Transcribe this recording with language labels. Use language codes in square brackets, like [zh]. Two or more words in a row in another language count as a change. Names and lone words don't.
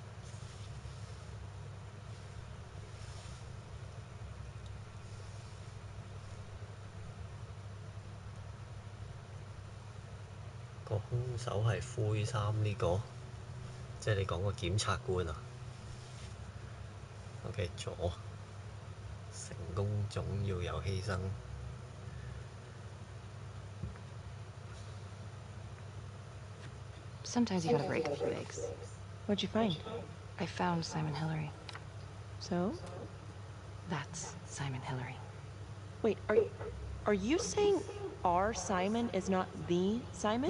[yue] 個兇手係灰衫呢個，即係你講個檢察官啊？OK，左，成功總要有犧牲。 [en] Sometimes you gotta break a few eggs. What'd you find? I found Simon Hillary. So? That's Simon Hillary. Wait, are you saying our Simon is not the Simon?